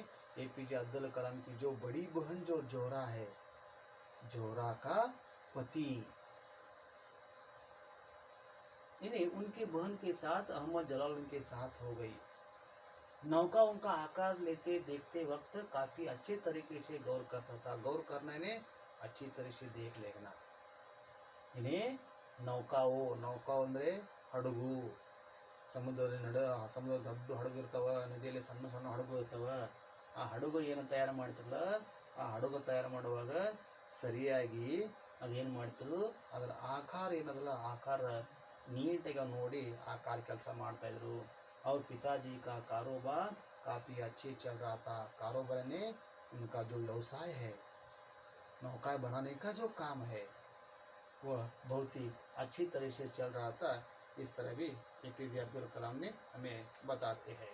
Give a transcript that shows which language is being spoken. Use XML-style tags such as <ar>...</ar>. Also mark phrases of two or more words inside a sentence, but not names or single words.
<hi>एपीजे अब्दुल कलाम की जो बड़ी बहन जो जोरा है, जोरा का पति, इन्हें उनकी बहन के साथ अहमद जलालुद्दीन के साथ हो गई। नौका उनका आकार लेते देखते वक्त काफी अच्छे तरीके से गौर करता था। गौर करना इन्हें अच्छी तरह से देख लेना। इन्हें नौका</hi> <kn>ಅಂದ್ರೆ ಹಡಗು, ಸಮುದ್ರ ದೊಡ್ಡ ಹಡಗು ಇರ್ತಾವ, ನದಿಯಲ್ಲಿ ಸಣ್ಣ ಸಣ್ಣ ಹಡಗು ಇರ್ತಾವ. ಆ ಹಡಗು ಏನು ತಯಾರು ಮಾಡ್ತಿರಲ್ಲ, ಆ ಹಡಗು ತಯಾರು ಮಾಡುವಾಗ ಸರಿಯಾಗಿ ಅದೇನು ಮಾಡ್ತಿದ್ರು, ಅದರ ಆಕಾರ ಏನದಲ್ಲ ಆಕಾರ ನೀಟಾಗಿ ನೋಡಿ ಆಕಾರ ಕೆಲಸ ಮಾಡ್ತಾ ಇದ್ರು।</kn> <hi>और पिताजी का कारोबार काफ़ी अच्छे चल रहा था। कारोबार ने उनका जो व्यवसाय है, नौका बनाने का जो काम है, वह बहुत ही अच्छी तरह से चल रहा था। इस तरह भी एपीजे अब्दुल कलाम ने हमें बताते हैं।</hi>